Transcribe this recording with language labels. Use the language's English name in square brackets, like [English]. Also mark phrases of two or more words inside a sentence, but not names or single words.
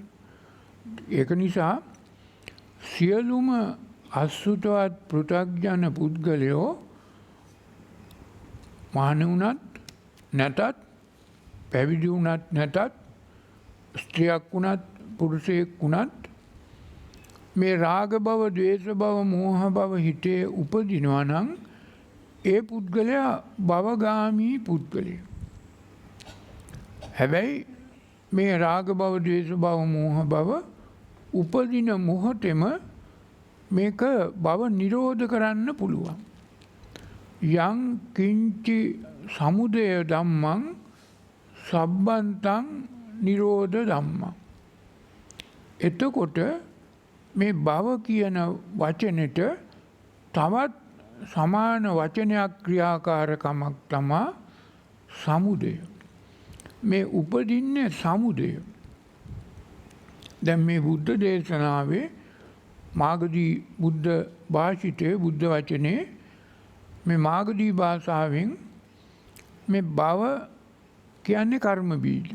[Sinhala] ඒක නිසා සියලුම අසුතවත් පෘථග්ජන පුද්ගලයෝ මහණ වුණත් නැතත් පැවිදි වුණත් නැතත් ස්ත්‍රියක් වුණත් පුරුෂයෙක් වුණත් මේ රාග භව, ද්වේෂ භව, මෝහ භව හිතේ උපදිනවා නම් ඒ පුද්ගලයා භවගාමී පුද්ගලයෙක්. හැබැයි මේ රාග භව, ද්වේෂ භව, මෝහ භව උපදින මොහොතෙම මේක භව නිරෝධ කරන්න පුළුවන්. [Pali] යං කිංචි සමුදය ධම්මං සබ්බන්තං නිරෝධ ධම්මං. [Sinhala] එතකොට මේ භව කියන වචනෙට තවත් සමාන වචනයක් ක්‍රියාකාරකමක් තමා සමුදය. මේ උපදින්නේ සමුදය. දැන් මේ බුද්ධ දේශනාවේ මාගදී බුද්ධ භාෂිතයේ බුද්ධ වචනේ මේ මාගදී භාෂාවෙන් මේ භව කියන්නේ කර්ම බීජ.